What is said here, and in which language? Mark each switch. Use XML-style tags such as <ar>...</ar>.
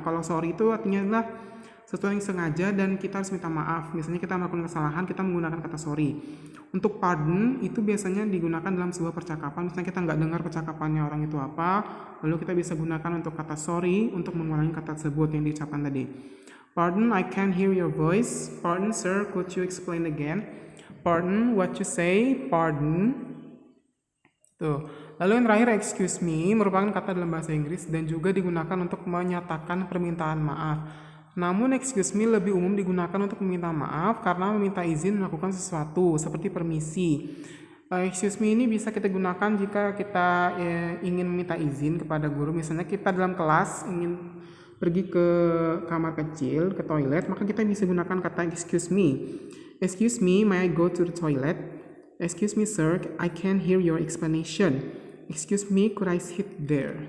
<id>Kalau sorry itu artinya adalah sesuatu yang sengaja dan kita harus minta maaf. Misalnya kita melakukan kesalahan, kita menggunakan kata sorry. Untuk pardon itu biasanya digunakan dalam sebuah percakapan. Misalnya kita nggak dengar percakapannya orang itu apa, lalu kita bisa gunakan untuk kata sorry untuk mengulangi kata tersebut yang diucapkan tadi.</id> <en>Pardon, I can't hear your voice. Pardon, sir, could you explain again? Pardon, what you say? Pardon. Tuh.</en> <id>Lalu yang terakhir, excuse me, merupakan kata dalam bahasa Inggris dan juga digunakan untuk menyatakan permintaan maaf. Namun excuse me lebih umum digunakan untuk meminta maaf karena meminta izin melakukan sesuatu seperti permisi. Excuse me ini bisa kita gunakan jika kita ingin meminta izin kepada guru. Misalnya kita dalam kelas ingin pergi ke kamar kecil, ke toilet, maka kita bisa gunakan kata excuse me.</id> <en>Excuse me, may I go to the toilet? Excuse me sir, I can't hear your explanation. Excuse me, could I sit there?</en>